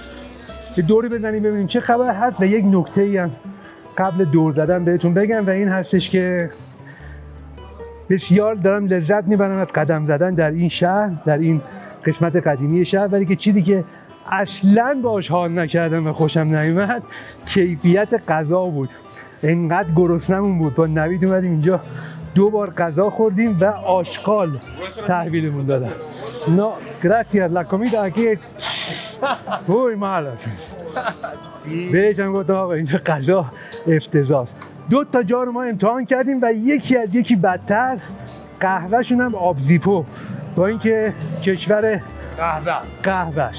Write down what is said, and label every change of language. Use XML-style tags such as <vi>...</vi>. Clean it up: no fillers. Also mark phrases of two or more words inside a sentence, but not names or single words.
<fa>یک دوری بزنیم ببینیم چه خبر هست و یک نکته‌ای هم قبل دور زدن بهتون بگم و این هستش که بسیار دارم لذت میبرم از قدم زدن در این شهر، در این قسمت قدیمی شهر، ولی که چیزی که اصلاً باهاش حال نکردم و خوشم نیومد کیفیت غذا بود. اینقدر گرسنمون بود با نوید اومدیم اینجا 2 بار غذا خوردیم و آشغال تحویلمون دادن.</fa> <es>No, gracias, la comida aquí muy mala.</es> <fa>بهش هم گفتم آقا اینجا غذا افتضاح. دو تا جا رو ما امتحان کردیم و یکی از یکی بدتر. قهوهشون هم آبزیپو، با اینکه کشور قهوهش.</fa>